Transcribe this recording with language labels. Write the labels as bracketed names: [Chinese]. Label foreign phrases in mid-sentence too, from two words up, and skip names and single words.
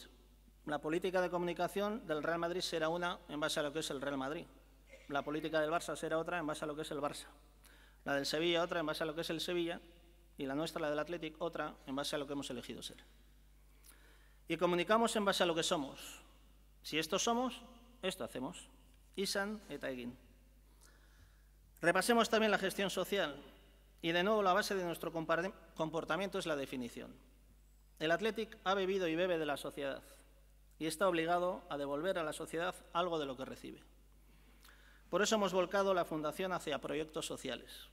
[Spanish] La política de comunicación del Real Madrid será una en base a lo que es el Real Madrid. La política del Barça será otra en base a lo que es el Barça. La del Sevilla otra en base a lo que es el Sevilla. Y la nuestra, la del Athletic, otra en base a lo que hemos elegido ser. Y comunicamos en base a lo que somos. Si esto somos, esto hacemos. [Basque] Izan eta egin. [Spanish] Repasemos también la gestión social. Y de nuevo la base de nuestro comportamiento es la definición. El Athletic ha bebido y bebe de la sociedad. Y está obligado a devolver a la sociedad algo de lo que recibe. Por eso hemos volcado la Fundación hacia proyectos sociales.